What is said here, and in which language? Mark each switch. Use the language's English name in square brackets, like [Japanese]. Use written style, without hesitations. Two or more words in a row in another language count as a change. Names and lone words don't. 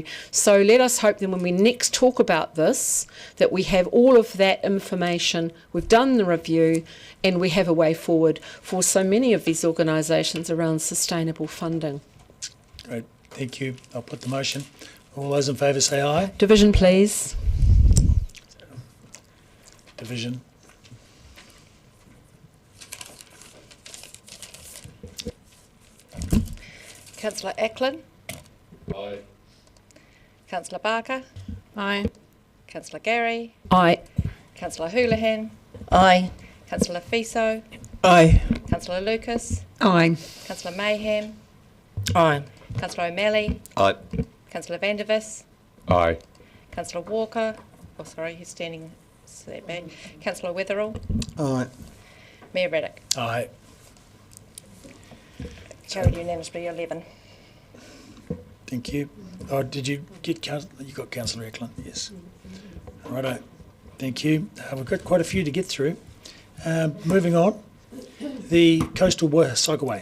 [English] So let us hope that when we next talk about this, that we have all of that information, we've done the review, and we have a way forward for so many of these organisations around sustainable funding. Great, thank you. I'll put the motion. All those in favour say aye. Division, please. Division. Councillor Ackland. Aye. Councillor Barker. Aye. Councillor Gary. Aye. Councillor Houlihan. Aye. Councillor Fiso. Aye. Councillor Lucas. Aye. Councillor Mayhem. Aye. Councillor O'Malley. Aye. Councillor Vandervis. Aye. Councillor Walker. Oh, sorry, he's standing that back. Councillor Wetherall. Aye. Mayor Raddick. Aye. Carried unanimously 11. Thank you. Oh, did you get you got Councillor Eklund? Yes. Righto. Thank you. We've got quite a few to get through. Moving on, the Coastal Cycleway.